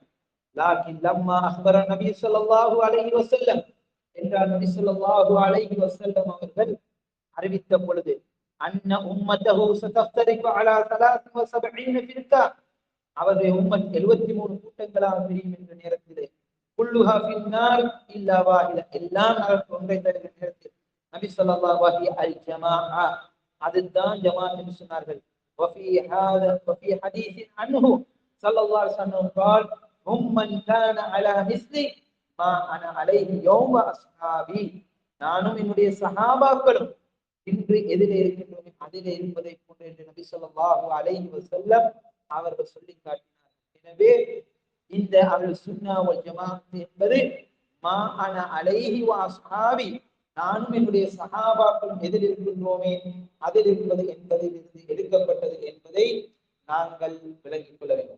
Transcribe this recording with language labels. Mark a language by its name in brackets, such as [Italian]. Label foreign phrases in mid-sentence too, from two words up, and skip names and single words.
[Arabic] لكن لما أخبر نبي صلى الله عليه وسلم [Tamil] என்றால் நபி [Arabic] صلى الله عليه وسلم [Tamil] அவர்கள் அறிவித்த பொழுது, [Arabic] أن أمته ستفترق على 73 فرقة, [Tamil] அவருடைய உம்மத் 73 கூட்டங்களாக பிரியும் என்ற நேரத்திலே, [Arabic] كلها في النار إلا واحدة, [Tamil] எல்லாம் நரகத்தில் ஒன்றை தருகிற நேரத்தில் நபி [Arabic] صلى الله عليه الجماعة, [Tamil] அதுதான் ஜமாஅத் என்று சொன்னார்கள். [Arabic] وفي حديث عنه صلى الله عليه وسلم قال هم من كان على مثل ما انا عليه يوم اصحابي, [Tamil] நானும் என்னுடைய சஹாபாக்களும் இன்று எதிலே இருக்கின்றோம் அதிலே இருப்பதை போன்று என்று நபி [Arabic] صلى الله عليه وسلم [Tamil] அவர்கள் சொல்லி காட்டினார். எனவே இந்த [Arabic] أهل السنة والجماعة [Tamil] என்பது [Arabic] ما أنا عليه وأصحابي, [Tamil] நானும் என்னுடைய சஹாபாக்களும் எதில் இருக்கின்றோமே அதில் இருப்பது என்பதிலிருந்து எடுக்கப்பட்டது என்பதை நாங்கள் விளங்கிக் கொள்ள வேண்டும்.